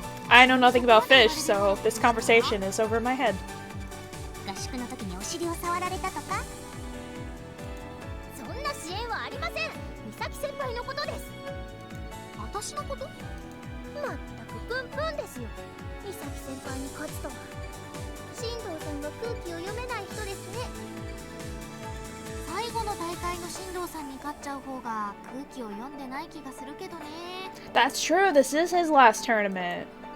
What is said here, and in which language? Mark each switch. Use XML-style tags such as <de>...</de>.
<en>I know nothing about fish, so this conversation is over my head.</en> <ja>合宿の時にお尻を触られたとか。そんな支援はありません。美咲先輩のことです。私のこと？まったくプンプンですよ。美咲先輩に勝つとは。新藤さんは空気を読めない人ですね。最後の大会の新藤さんに勝っちゃう方が空気を読んでない気がするけどね。</ja> <en>That's true, this is his last tournament.</en>